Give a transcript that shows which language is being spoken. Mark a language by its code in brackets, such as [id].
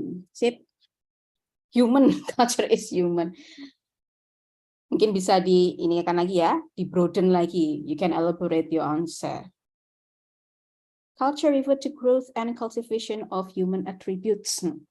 [en] Sip. Human, culture is human. [id] Mungkin bisa ini akan lagi ya, di broaden lagi. [en] You can elaborate your answer. Culture refer to growth and cultivation of human attributes.